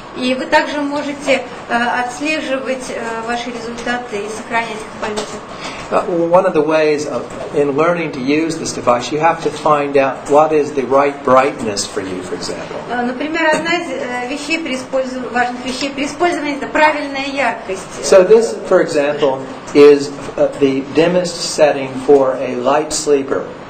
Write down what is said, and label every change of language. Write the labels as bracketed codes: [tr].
[ru] И вы также можете отслеживать ваши результаты и сохранять их в памяти. [en] One of the ways in learning to use this device, you have to find out what is the right brightness for you, for example. [ru] Например, одна из важных вещей при использовании – это правильная яркость. [en] So this, for example, is the dimmest setting for a light sleeper.